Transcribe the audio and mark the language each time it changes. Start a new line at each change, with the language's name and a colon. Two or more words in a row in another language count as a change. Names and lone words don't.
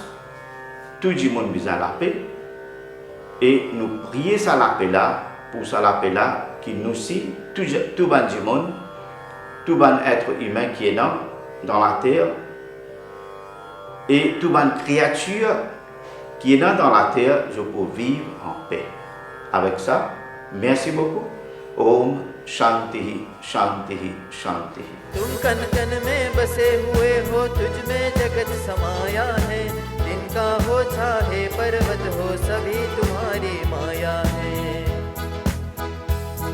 French: Tout le monde a besoin de la paix. Et nous prions ça la paix là, pour ça la paix là, qui nous aussi, tout le monde, tout le être humain qui est dans la terre, et toute bonne créature qui est dans la terre, je peux vivre en paix. Avec ça, merci beaucoup.
Hindi: Om Shanti, Shanti, Shanti. तुम कन कन में बसे हुए हो, तुझ में जगत समाया है। जिनका हो चाहे पर्वत हो, सभी तुम्हारी माया है।